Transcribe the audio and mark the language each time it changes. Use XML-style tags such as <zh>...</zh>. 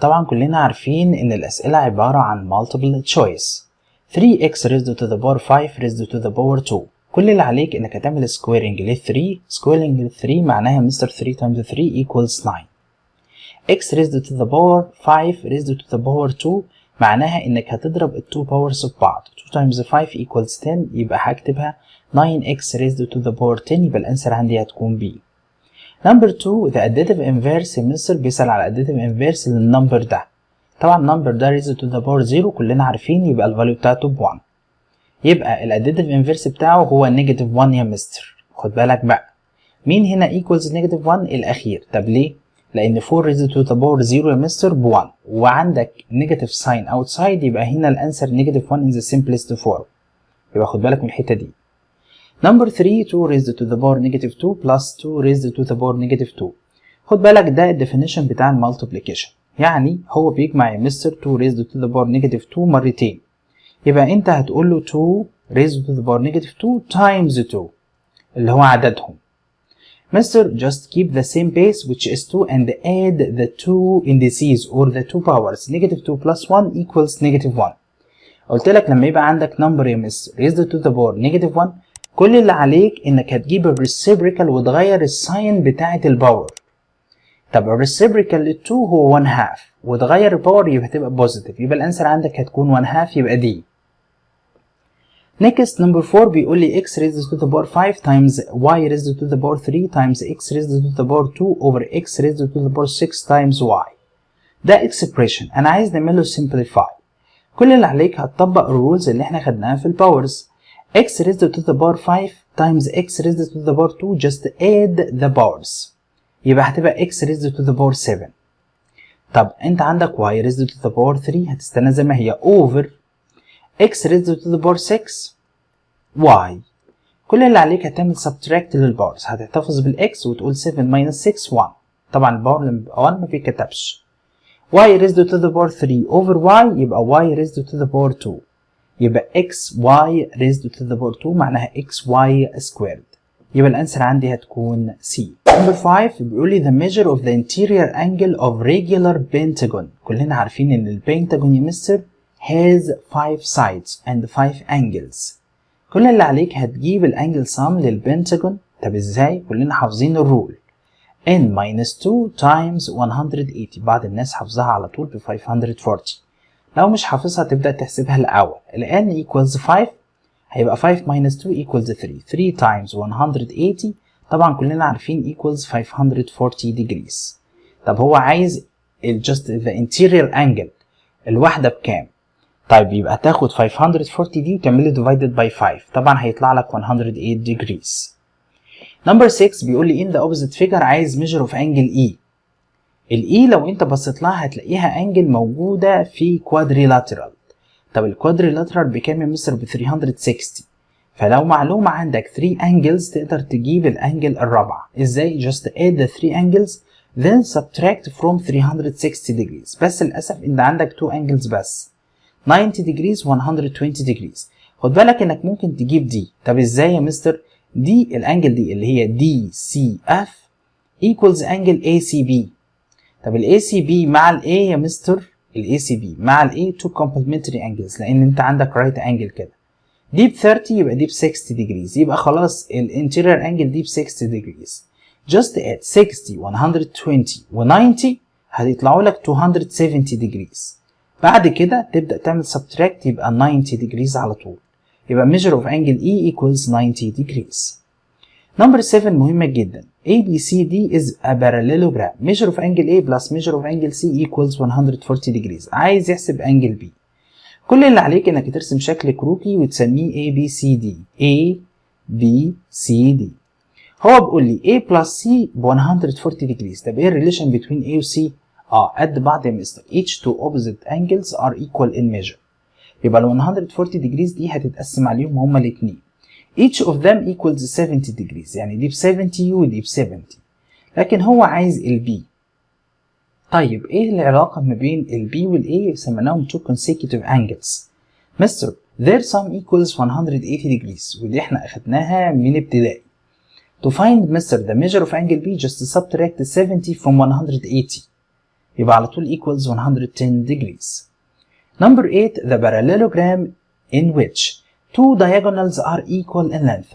<ar>طبعا كلنا عارفين ان الاسئلة عبارة عن multiple choice.</ar> <en>3x raised to the power 5 raised to the power 2.</en> <ar>كل اللي عليك انك هتعمل squaring لل 3. squaring لل 3 معناها مستر</ar> <en>3 times 3 equals 9. x raised to the power 5 raised to the power 2</en> <ar>معناها انك هتضرب ال 2 powers في بعض.</ar> <en>2 times 5 equals 10،</en> <ar>يبقى هكتبها</ar> <en>9x raised to the power 10،</en> <ar>يبقى الانسر عندي هتكون</ar> <en>B. Number 2 the additive inverse.</en> <ar>مستر بيسأل على additive inverse للنمبر ده. طبعا النمبر ده</ar> <en>raised to the power 0</en> <ar>كلنا عارفين، يبقى الفاليو بتاعته ب 1. يبقى الاديتيف انفيرس بتاعه هو نيجاتيف 1 يا مستر. خد بالك بقى، مين هنا equals نيجاتيف 1؟ الاخير. طب ليه؟ لان</ar> <en>4 raised to the power 0</en> <ar>يا مستر ب 1، وعندك نيجاتيف ساين اوتسايد، يبقى هنا الانسر نيجاتيف 1</ar> <en>in the simplest form.</en> <ar>يبقى خد بالك من الحته دي. نمبر 3</ar> <en>2 raised to the power negative 2 plus 2 raised to the power negative 2.</en> <ar>خد بالك ده الديفينيشن بتاع المالتيبليكيشن، يعني هو بيجمع يا مستر</ar> <en>2 raised to the power negative 2</en> <ar>مرتين. يبقى انت هتقول له</ar> <en>2 raised to the power negative 2 times 2</en> <ar>اللي هو عددهم.</ar> <en>Mister just keep the same base which is 2 and add the two indices or the two powers. Negative 2 plus 1 equals negative 1.</en> <ar>قلت لك لما يبقى عندك number يا مستر raised to the power negative 1، كل اللي عليك انك هتجيب الريسيبريكال وتغير الساين بتاعة الباور. طب الريسيبريكال لل 2 هو 1 half، وتغير الباور يبقى هتبقى بوزيتيف، يبقى الانسر عندك هتكون 1 half، يبقى دي.</ar> <en>Next number 4</en> <ar>بيقول لي</ar> <en>x raised to the power 5 times y raised to the power 3 times x raised to the power 2 over x raised to the power 6 times y.</en> <ar>ده expression انا عايز نعمله simplify. كل اللي عليك هتطبق الرولز اللي احنا خدناها في الباورز.</ar> <en>x raised to the power 5 times x raised to the power 2 just add the powers،</en> <ar>يبقى هتبقى</ar> <en>x raised to the power 7.</en> <ar>طب انت عندك</ar> <en>y raised to the power 3</en> <ar>هتستنى زي ما هي</ar> <en>over x raised to the power 6 y.</en> <ar>كل اللي عليك هتعمل subtract للباورز، هتحتفظ بالاكس وتقول 7 minus 6 1. طبعا الباور لما بيبقى 1 ما بيتكتبش.</ar> <en>y raised to the power 3 over y يبقى y raised to the power 2، يبقى xy raised to the power 2 معناها xy squared،</en> <ar>يبقى الانسر عندي هتكون</ar> <en>C. Number 5</en> <ar>بيقول لي</ar> <en>the measure of the interior angle of regular pentagon.</en> <ar>كلنا عارفين ان البنتاجون يا مستر</ar> <en>has 5 sides and 5 angles.</en> <ar>كل اللي عليك هتجيب الانجل سام للبنتاجون. طب ازاي؟ كلنا حافظين الرول</ar> <en>n minus 2 times 180.</en> <ar>بعض الناس حافظها على طول ب 540. لو مش حافظها تبدأ تحسبها الأول.</ar> <en>ال n equals 5 هيبقى 5 minus 2 equals 3. 3 times 180</en> <ar>طبعا كلنا عارفين</ar> <en>equals 540 degrees.</en> <ar>طب هو عايز</ar> <en>just the interior angle</en> <ar>الواحدة بكام؟ طيب يبقى تاخد 540 دي وتعملي divided by 5، طبعا هيطلع لك 108 degrees.</ar> <en>Number 6</en> <ar>بيقول لي</ar> <en>in the opposite figure عايز measure of angle E.</en> <ar>ال E لو انت بصيت لها هتلاقيها انجل موجودة في quadrilateral. طب الكوادريلاترال بكام يا مستر؟ ب 360. فلو معلومة عندك 3 angles تقدر تجيب الانجل الرابعة.</ar> <en>ازاي؟ just add the 3 angles then subtract from 360 degrees.</en> <ar>بس للأسف ان عندك 2 angles بس 90 degrees 120 degrees. خد بالك انك ممكن تجيب دي. طب ازاي يا مستر؟ دي الانجل دي اللي هي DCF equals angle ACB. طب ال ACB مع ال A يا مستر، ال ACB مع ال A</ar> <en>two complementary angles،</en> <ar>لان انت عندك right angle كده. دي ب 30 يبقى دي ب 60 degrees، يبقى خلاص ال interior angle دي ب 60 degrees.</ar> <en>just add 60 120 و 90</en> <ar>هتطلعوا لك</ar> <en>270 degrees.</en> <ar>بعد كده تبدأ تعمل subtract يبقى 90 degrees على طول.</ar> <en>يبقى measure of angle E equals 90 degrees. Number 7</en> <ar>مهمة جدا.</ar> <en>ABCD is a parallelogram. Measure of angle A plus measure of angle C equals 140 degrees.</en> <ar>عايز يحسب angle B. كل اللي عليك انك ترسم شكل كروكي وتسميه ABCD. ABCD. هو بيقول لي</ar> <en>A plus C</en> <ar>ب 140 degrees. طب ايه الريليشن between A و C؟ قد بعض يا مستر.</ar> <en>Each two opposite angles are equal in measure.</en> <ar>يبقى ال 140 degrees دي هتتقسم عليهم هما الاثنين.</ar> <en>Each of them equals 70 degrees،</en> <ar>يعني دي ب 70 ودي ب 70. لكن هو عايز ال B. طيب ايه العلاقة ما بين ال B وال A؟ سميناهم</ar> <en>two consecutive angles.</en> <ar>مستر</ar> <en>their sum equals 180 degrees</en> <ar>ودي احنا اخدناها من ابتدائي.</ar> <en>To find Mr. the measure of angle B just subtract 70 from 180</en> <ar>يبقى على طول</ar> <en>equals 110 degrees. Number 8 the parallelogram in which two diagonals are equal in length.</en>